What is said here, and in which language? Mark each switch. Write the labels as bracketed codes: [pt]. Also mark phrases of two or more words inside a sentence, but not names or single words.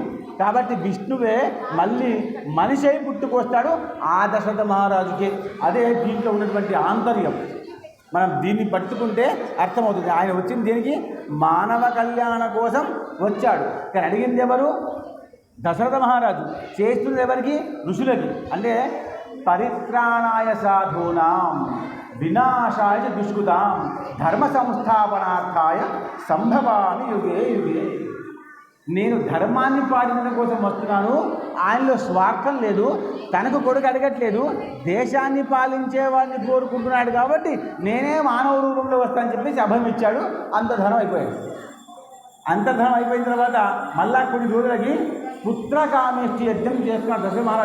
[te] కాబట్టి విష్ణువే మళ్ళీ మనిషి అయి పుట్టుకొస్తాడు ఆ దశరథ మహారాజుకి. అదే దీంట్లో ఉన్నటువంటి ఆంతర్యం. మనం దీన్ని పట్టుకుంటే అర్థమవుతుంది. ఆయన వచ్చింది దేనికి? మానవ కళ్యాణ కోసం వచ్చాడు. కానీ అడిగింది ఎవరు? దశరథ మహారాజు. చేస్తున్నది ఎవరికి? ఋషులకి. [sa] అంటే పరిత్రాణాయ సాధూనాం వినాశాయ దుష్కృతాం ధర్మ సంస్థాపనార్థాయ సంభవామి యుగే యుగే. [te] నేను ధర్మాన్ని పాటించడం కోసం వస్తున్నాను, ఆయనలో స్వార్థం లేదు, తనకు కొడుకు అడగట్లేదు, దేశాన్ని పాలించే వాడిని కోరుకుంటున్నాడు కాబట్టి నేనే మానవ రూపంలో వస్తానని చెప్పేసి అభయం ఇచ్చాడు. అంతర్ధనం అయిపోయాడు. అంతర్ధనం అయిపోయిన తర్వాత మళ్ళా కొన్ని రోజులకి పుత్రకామేష్టి యజ్ఞం చేస్తున్నాడు దశరథ మహారాజు.